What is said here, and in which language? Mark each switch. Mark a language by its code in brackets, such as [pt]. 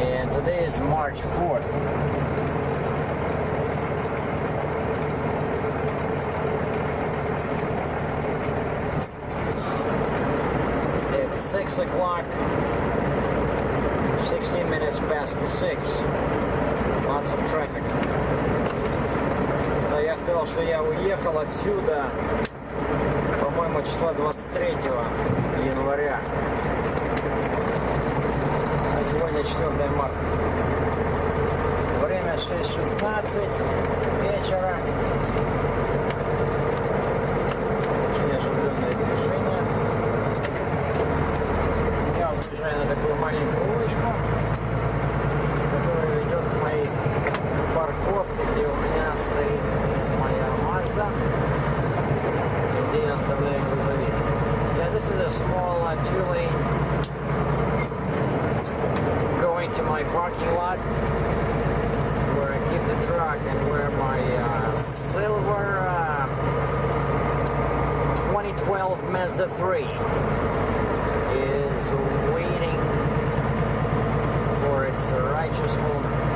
[en] And today is March 4th. It's 6 o'clock, 16 minutes past 6. Lots of traffic. [ru] Я сказал, что я уехал отсюда, по-моему, числа 23 января. А сегодня 4 марта. Время 6:16 вечера. Очень оживленное движение. Я выезжаю на такую маленькую улочку, которая ведет к моей парковке, где у меня стоит моя Mazda, где я оставляю грузовик. [en] Yeah, this is a small 2-lane going to my parking lot where I keep the truck and where my silver 2012 Mazda 3 is waiting for its righteous owner.